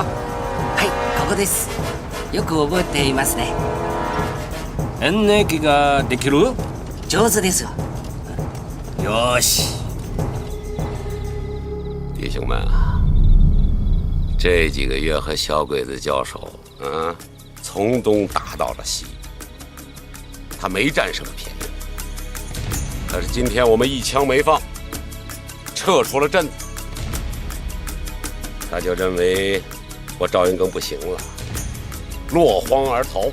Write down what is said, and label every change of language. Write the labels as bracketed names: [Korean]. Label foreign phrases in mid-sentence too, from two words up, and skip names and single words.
[Japanese] はい、ここです。よく覚えていますね。演劇ができる？上手ですよ。よし。 [Chinese] 弟兄们啊，这几个月和小鬼子交手，从东打到了西，他没占什么便宜。可是今天我们一枪没放，撤出了阵子，他就认为我赵云庚不行了，落荒而逃。